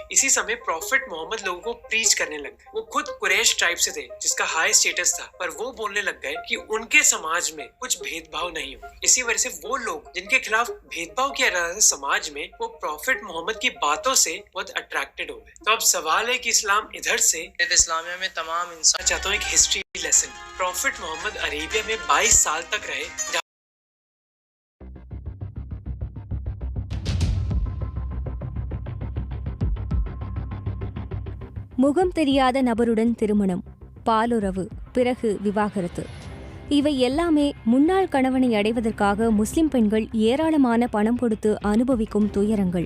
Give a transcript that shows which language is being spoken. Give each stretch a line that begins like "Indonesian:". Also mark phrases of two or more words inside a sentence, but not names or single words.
Hindi: इसी समय प्रॉफिट मोहम्मद लोगों को प्रीच करने लग गए। वो खुद कुरैश ट्राइब से थे, जिसका
English: high status
Hindi: था, पर वो बोलने लग गए कि उनके समाज में कुछ भेदभाव नहीं हो। इसी वजह से वो लोग जिनके खिलाफ भेदभाव किया जा रहा था समाज में, वो प्रॉफिट मोहम्मद की बातों से बहुत अट्रैक्टेड हो गए। तो अब सवाल है कि इस्लाम इधर से इस्लामिया में तमाम इंसान चाहता हूँ एक
English: history lesson.
Hindi: प्रॉफिट मोहम्मद अरेबिया में 22 साल तक रहे।
Tamil: முகம் தெரியாத நபருடன் திருமணம், பாலுறவு, பிறகு விவாகரத்து, இவை எல்லாமே முன்னாள் கணவனை அடைவதற்காக முஸ்லிம் பெண்கள் ஏராளமான பணம் கொடுத்து அனுபவிக்கும் துயரங்கள்.